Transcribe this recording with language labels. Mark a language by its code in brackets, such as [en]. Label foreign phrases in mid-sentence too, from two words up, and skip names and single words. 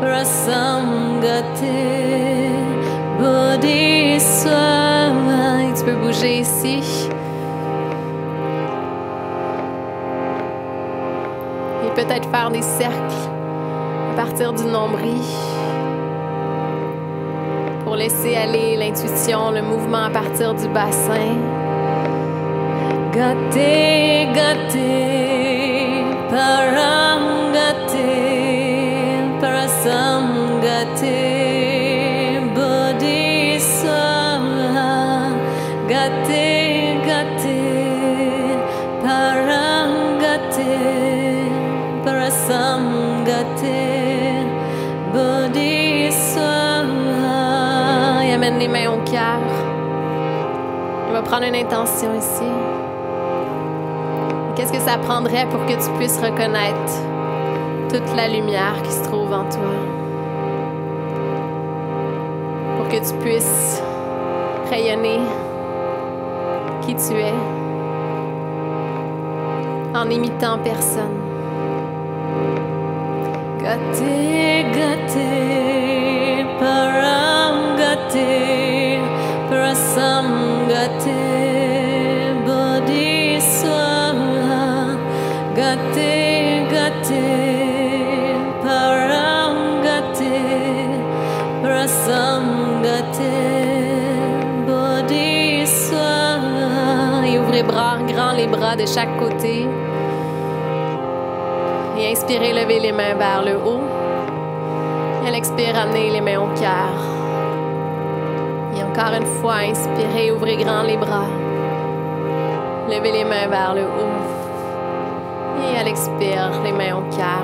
[sa] पारसंगते बोधिसत्त्व. [fr] Et tu peux bouger ici. Et peut-être faire des cercles à partir du nombril pour laisser aller l'intuition, le mouvement à partir du bassin. [sa] गते गते पारंगते पारसंगते बोधिसत्त्व. गते गते पारंगते पारसंगते बोधिसत्त्व. [fr] Et amène les mains au cœur. On va prendre une intention ici. Qu'est-ce que ça prendrait pour que tu puisses reconnaître toute la lumière qui se trouve en toi? Pour que tu puisses rayonner qui tu es en n'imitant personne. [sa] गते गते परं गते परसं गते बोधिसत्त्व. गते गते परं गते परसं गते बोधिसत्त्व. [fr] Et ouvrez grand les bras de chaque côté. Et inspirez, levez les mains vers le haut. Et à l'expire, ramenez les mains au cœur. Et encore une fois, inspirez, ouvrez grand les bras. Levez les mains vers le haut. Et à l'expire, les mains au cœur.